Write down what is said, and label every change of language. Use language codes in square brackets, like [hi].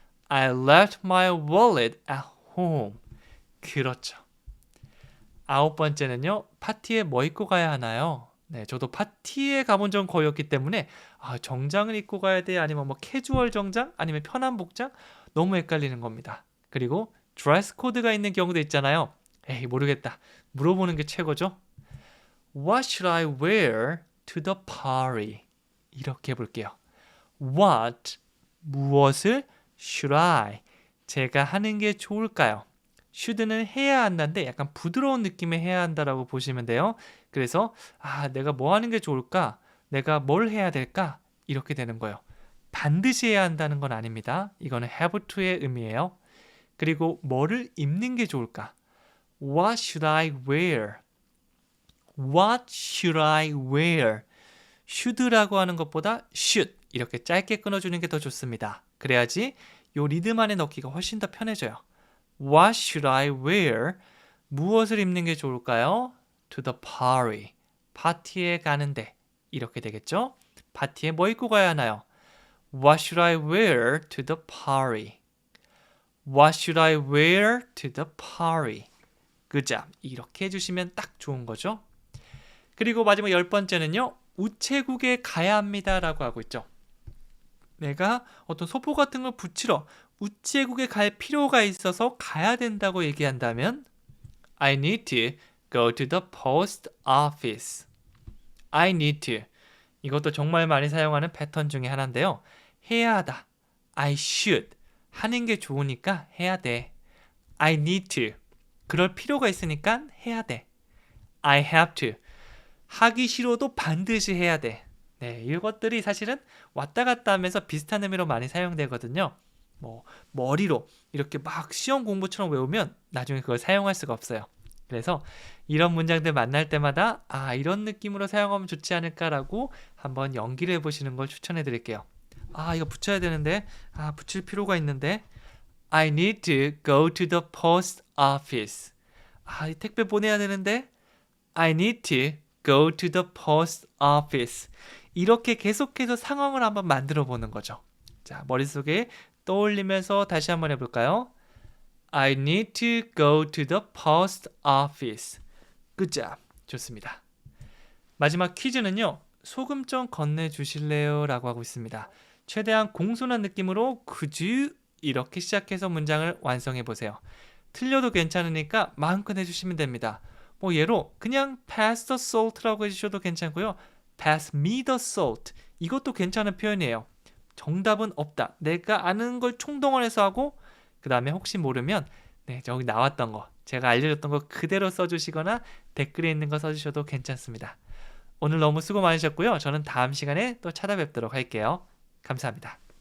[en] I left my wallet at home. [ko] 그렇죠. 아홉 번째는요. 파티에 뭐 입고 가야 하나요? 네, 저도 파티에 가본 적은 거의 없기 때문에 정장을 입고 가야 돼? 아니면 뭐 캐주얼 정장? 아니면 편한 복장? 너무 헷갈리는 겁니다. 그리고 드레스 코드가 있는 경우도 있잖아요. 에이 모르겠다. 물어보는 게 최고죠. [en] What should I wear to the party? [ko] 이렇게 해볼게요. What, 무엇을 [en] should I, [ko] 제가 하는 게 좋을까요? should는 해야 한다인데 약간 부드러운 느낌의 해야 한다라고 보시면 돼요. 그래서 내가 뭐 하는 게 좋을까? 내가 뭘 해야 될까? 이렇게 되는 거예요. 반드시 해야 한다는 건 아닙니다. 이거는 [en] have to [ko] 의 의미예요. 그리고 뭐를 입는 게 좋을까? [en] What should I wear? What should I wear? [ko] should라고 하는 것보다 should 이렇게 짧게 끊어주는 게 더 좋습니다. 그래야지 요 리듬 안에 넣기가 훨씬 더 편해져요. [en] What should I wear? [ko] 무엇을 입는 게 좋을까요? [en] To the party. [ko] 파티에 가는데 이렇게 되겠죠? 파티에 뭐 입고 가야 하나요? [en] What should I wear to the party? What should I wear to the party? Good job. [ko] 이렇게 해주시면 딱 좋은 거죠. 그리고 마지막 열 번째는요. 우체국에 가야 합니다 라고 하고 있죠. 내가 어떤 소포 같은 걸 붙이러 우체국에 갈 필요가 있어서 가야 된다고 얘기한다면 [en] I need to go to the post office. I need to. [ko] 이것도 정말 많이 사용하는 패턴 중에 하나인데요. 해야 하다. [en] I should. [ko] 하는 게 좋으니까 해야 돼. [en] I need to. [ko] 그럴 필요가 있으니까 해야 돼. [en] I have to. [ko] 하기 싫어도 반드시 해야 돼. 네, 이것들이 사실은 왔다 갔다 하면서 비슷한 의미로 많이 사용되거든요. 뭐 머리로 이렇게 막 시험 공부처럼 외우면 나중에 그걸 사용할 수가 없어요. 그래서 이런 문장들 만날 때마다 이런 느낌으로 사용하면 좋지 않을까라고 한번 연기를 해보시는 걸 추천해 드릴게요. 이거 붙여야 되는데 붙일 필요가 있는데 [en] I need to go to the post office. [ko] 이 택배 보내야 되는데 [en] I need to go to the post office. [ko] 이렇게 계속해서 상황을 한번 만들어 보는 거죠. 자, 머릿속에 떠올리면서 다시 한번 해볼까요? [en] I need to go to the post office. Good job. [ko] 좋습니다. 마지막 퀴즈는요. 소금 좀 건네주실래요? 라고 하고 있습니다. 최대한 공손한 느낌으로 [en] could you? [ko] 이렇게 시작해서 문장을 완성해 보세요. 틀려도 괜찮으니까 마음껏 해주시면 됩니다. 뭐 예로 그냥 [en] pass the salt [ko] 라고 해주셔도 괜찮고요. [en] pass me the salt [ko] 이것도 괜찮은 표현이에요. 정답은 없다. 내가 아는 걸 총동원해서 하고 그 다음에 혹시 모르면 네, 저기 나왔던 거 제가 알려줬던 거 그대로 써주시거나 댓글에 있는 거 써주셔도 괜찮습니다. 오늘 너무 수고 많으셨고요. 저는 다음 시간에 또 찾아뵙도록 할게요. 감사합니다.